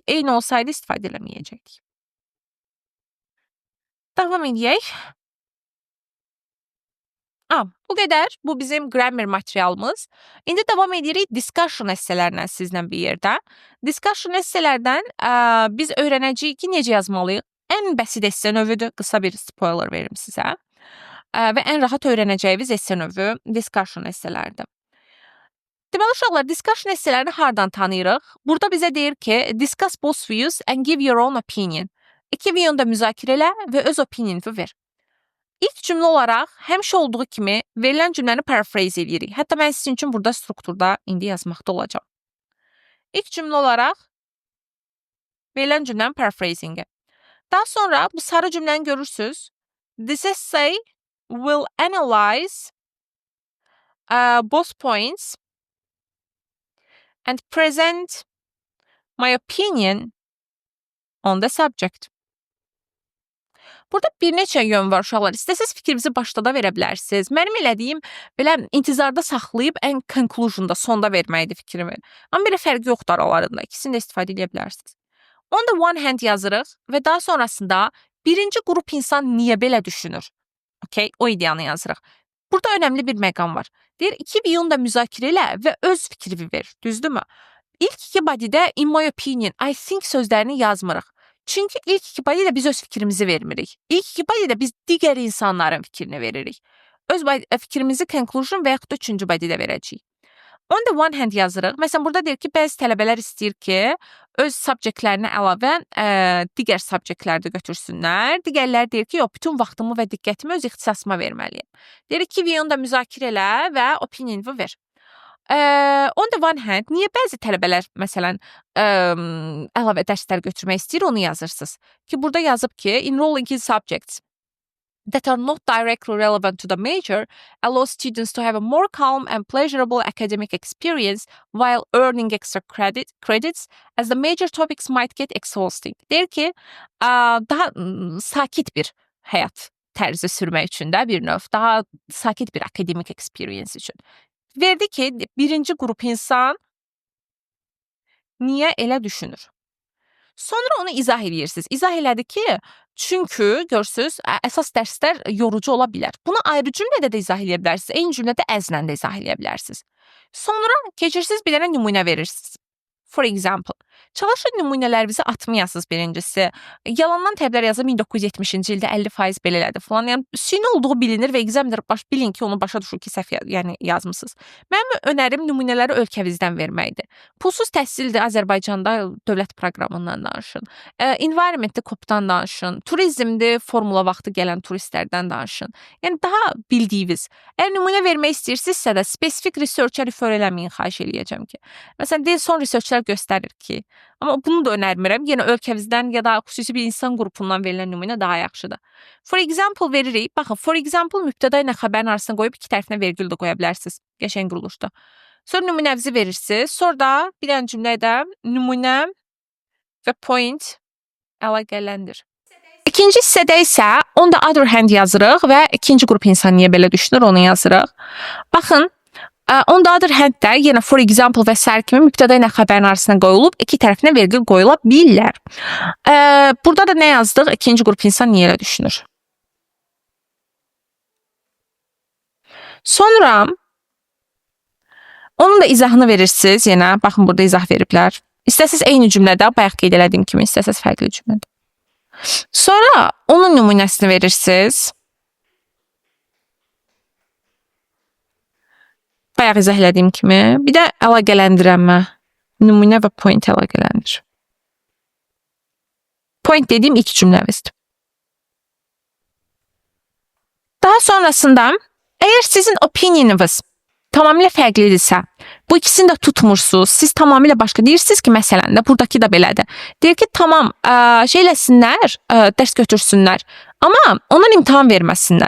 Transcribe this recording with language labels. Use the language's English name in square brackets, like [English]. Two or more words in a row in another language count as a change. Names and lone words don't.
[Azerbaijani] Eyni olsaydı istifadə eləməyəcəkdik. Davam edək. Bu qədər. Bu bizim grammar materialımız. İndi davam edirik discussion essələrinə sizlə bir yerdə. Discussion esselərdən biz öyrənəcəyik ki, necə yazmalıyıq. Ən bəsit esse növüdür. Qısa bir spoiler verim sizə. Və ən rahat öyrənəcəyiniz esse növü discussion esselərdir. Deməli uşaqlar, discussion essələrini hardan tanıyırıq? Burada bizə deyir ki, [English] discuss both views and give your own opinion. [Azerbaijani] İki view'unu da müzakirə elə və öz opinionunu ver. İlk cümlə olaraq həmişə olduğu kimi verilən cümləni paraphrase edirik. Hətta mən sizin üçün burada strukturda indi yazmaqda olacağam. İlk cümlə olaraq verilən cümlənin paraphrasingi. Daha sonra bu sarı cümləni görürsünüz. [English] This essay will analyze both points and present my opinion on the subject. [Azerbaijani] Burada bir neçə yön var uşaqlar. İstəsəz fikrinizi başda da verə bilərsiniz. Mənim elədiyim belə intizarda saxlayıb ən conclusionda, sonda verməkdir fikrimi. Amma belə fərqi yoxdur aralarında. İkisini də istifadə edə bilərsiniz. [English] On the one hand [Azerbaijani] yazırıq və daha sonrasında birinci qrup insan niyə belə düşünür? Okay, o ideyanı yazırıq. Burada önəmli bir məqam var. Deyir, iki view'unu da müzakirə elə və öz fikrini ver. Düzdürmü? İlk iki body'də [English] in my opinion, I think [Azerbaijani] sözlərini yazmırıq. Çünki ilk iki body'də biz öz fikrimizi vermirik. İlk iki body'də biz digər insanların fikrini veririk. Öz fikrimizi conclusion və yaxud da üçüncü body'də verəcəyik. [English] On the one hand [Azerbaijani] yazırıq. Məsələn, burada deyir ki, bəzi tələbələr istəyir ki, öz subjektlərinə əlavə digər subjektləri də götürsünlər. Digərləri deyir ki, yox, bütün vaxtımı və diqqətimi öz ixtisasıma verməliyəm. Deyir ki, view'unu da müzakirə elə və opinion'u ver. [English] On the one hand, [Azerbaijani] niyə bəzi tələbələr, məsələn, əlavə dərslər götürmək istəyir, onu yazırsınız. Ki, burada yazıb ki, [English] enrolling in subjects that are not directly relevant to the major allow students to have a more calm and pleasurable academic experience while earning extra credits as the major topics might get exhausting. [Azerbaijani] Deyir ki, daha sakit bir həyat tərzi sürmək üçün də bir növ, daha sakit bir [English] academic experience [Azerbaijani] üçün. Verdi ki, birinci qrup insan niyə elə düşünür? Sonra onu izah edirsiniz. İzah elədi ki, çünki görürsüz, əsas dərslər yorucu ola bilər. Bunu ayrı cümlədə də izah edə bilərsiniz. Eyni cümlədə əzlə də izah edə bilərsiniz. Sonra keçirsiniz bir dənə nümunə verirsiniz. [English] For example, [Azerbaijani] çalışın nümunələrinizi atmayasınız birincisi. Yalandan təblər yazıb 1970-ci ildə 50% belə elədi falan. Yəni süni olduğu bilinir və examiner bilin ki, onu başa düşür ki, səhv yazmısınız. Mənim önərim nümunələri ölkəmizdən verməkdir. Pulsuz təhsildir Azərbaycanda dövlət proqramından danışın. Environmentdə COP-dan danışın. Turizmdir, formula vaxtı gələn turistlərdən danışın. Yəni daha bildiyiniz. Əgər nümunə vermək istəyirsinizsə də spesifik research-ə refer eləməyin, xahiş eləyəcəm ki. Məsələn, deyil, son researchlər göstərir ki, amma bunu da önərmirəm. Yenə ölkəmizdən ya da xüsusi bir insan qrupundan verilən nümunə daha yaxşıdır. [English] For example [Azerbaijani] veririk. Baxın, [English] for example [Azerbaijani] mübtəda ilə xəbərin arasına qoyub iki tərəfinə vergül də qoya bilərsiniz. Qəşəng quruluşda. Sonra nümunənizi verirsiniz. Sonra da bir dənə cümlədə nümunə və point əlaqələndir. İkinci hissədə isə [English] on the other hand [Azerbaijani] yazırıq və ikinci qrup insan niyə belə düşünür onu yazırıq. Baxın, [English] on the other hand [Azerbaijani] də yenə [English] for example [Azerbaijani] və sair kimi mübtəda ilə xəbərin arasına qoyulub iki tərəfinə vergül qoyula bilər. Burada da nə yazdıq? İkinci qrup insan niyə elə düşünür? Sonra onun da izahını verirsiniz. Yenə baxın burada izah veriblər. İstəsəz eyni cümlədə, bayaq qeyd elədiyim kimi, istəsəz fərqli cümlədə. Sonra onun nümunəsini verirsiniz. Bayaq izah elədiyim kimi. Bir də əlaqələndirmə. Nümunə və point əlaqələndir. Point dediyim ilk cümləmizdir. Daha sonrasında, əgər sizin opinionunuz tamamilə fərqlidirsə, bu ikisini də tutmursunuz, siz tamamilə başqa deyirsiniz ki, məsələn də buradakı da belədir. Deyir ki, tamam, şeyləsinlər, dərs götürsünlər, amma onlar imtahan verməsinlər.